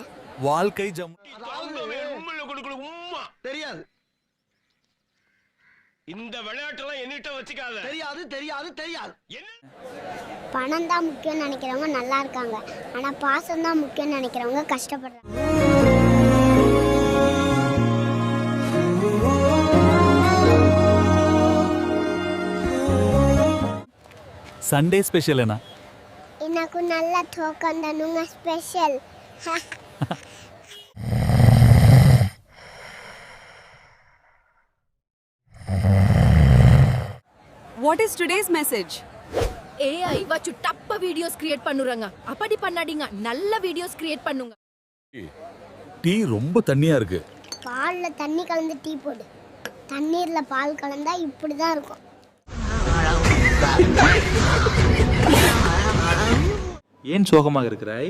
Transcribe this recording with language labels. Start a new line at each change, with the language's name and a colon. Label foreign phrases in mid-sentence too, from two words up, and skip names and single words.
Tamil: வாழ்க்கை ஜம். தெரியாது. இந்த விளையாட்டுலாம் என்னிட்ட வச்சுக்காத. தெரியாது தெரியாது தெரியாது. பணம் தான் முக்கியம்னு நினைக்கிறவங்க நல்லா இருக்காங்க, ஆனா பாசம் தான் முக்கியம்னு நினைக்கிறவங்க கஷ்டப்படுறாங்க.
English: Sunday special
Telugu: ఏనా? నాకు నల్ల తోకంద నుంగ స్పెషల్.
English: What is today's message?
Tamil: AI வச்சு டப்ப
English: videos create
Tamil: பண்ணுறாங்க. அப்படி பண்ணாதீங்க, நல்ல
English: videos create
Tamil: பண்ணுங்க. டீ ரொம்ப தண்ணியா இருக்கு. பால்ல தண்ணி கலந்து டீ போடு, தண்ணீர்ல பால் கலந்தா இப்படிதான் இருக்கும். ஏன் சோகமாக இருக்கிறாய்?